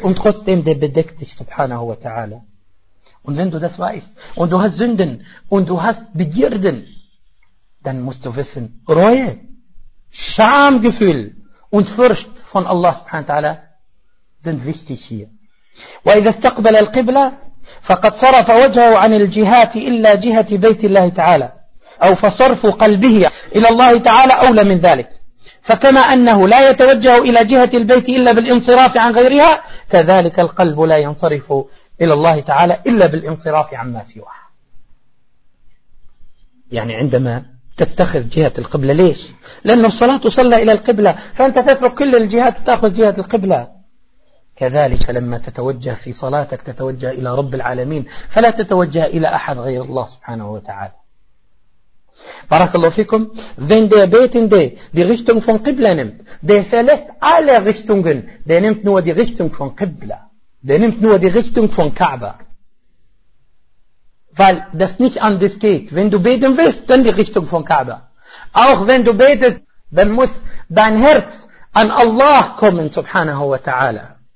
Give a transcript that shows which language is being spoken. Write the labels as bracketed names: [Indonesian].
[German] Und trotzdem, der bedeckt dich, subhanahu wa ta'ala. Und wenn du das weißt, und du hast Sünden, und du hast Begierden, dann musst du wissen, Reue, Schamgefühl und Furcht von Allah, subhanahu wa ta'ala, sind wichtig hier. [Arabic] وَإِذَا اسْتَقْبَلَ الْقِبْلَ فَقَدْ صَرَفَ وَجْهَهُ عَنِ الْجِهَاتِ إِلَّا جِهَةِ بَيْتِ اللَّهِ تَعَالَى أو فصرف قلبه إلى الله تعالى أولى من ذلك. فكما أنه لا يتوجه إلى جهة البيت إلا بالانصراف عن غيرها، كذلك القلب لا ينصرف إلى الله تعالى إلا بالانصراف عن ما سواه. يعني عندما تتخذ جهة القبلة، ليش؟ لأنه الصلاة صلى إلى القبلة، فأنت تترك كل الجهات وتأخذ جهة القبلة. كذلك لما تتوجه في صلاتك تتوجه إلى رب العالمين، فلا تتوجه إلى أحد غير الله سبحانه وتعالى. Barakallahu fikum. [German] Wenn der Betende die Richtung von Qibla nimmt, der verlässt alle Richtungen, der nimmt nur die Richtung von Qibla, der nimmt nur die Richtung von Kaaba, weil das nicht anders geht. Wenn du beten willst, dann die Richtung von Kaaba. Auch wenn du betest, dann muss dein Herz an Allah kommen, subhanahu wa ta'ala.